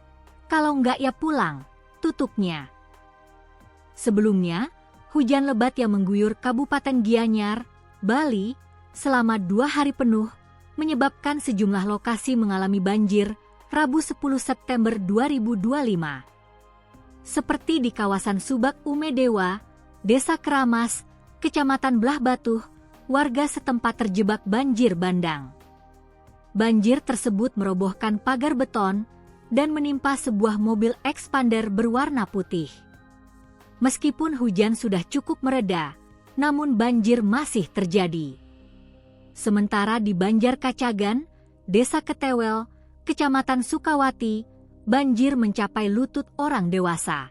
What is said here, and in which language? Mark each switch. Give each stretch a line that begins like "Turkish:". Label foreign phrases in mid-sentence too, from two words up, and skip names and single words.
Indonesian: Kalau enggak ya pulang, tutupnya. Sebelumnya, hujan lebat yang mengguyur Kabupaten Gianyar, Bali, selama 2 hari penuh, menyebabkan sejumlah lokasi mengalami banjir Rabu 10 September 2025. Seperti di kawasan Subak Umedewa, Desa Keramas, Kecamatan Belah Batuh, warga setempat terjebak banjir bandang. Banjir tersebut merobohkan pagar beton dan menimpa sebuah mobil expander berwarna putih. Meskipun hujan sudah cukup mereda, namun banjir masih terjadi. Sementara di Banjarkacagan, Desa Ketewel, Kecamatan Sukawati, banjir mencapai lutut orang dewasa.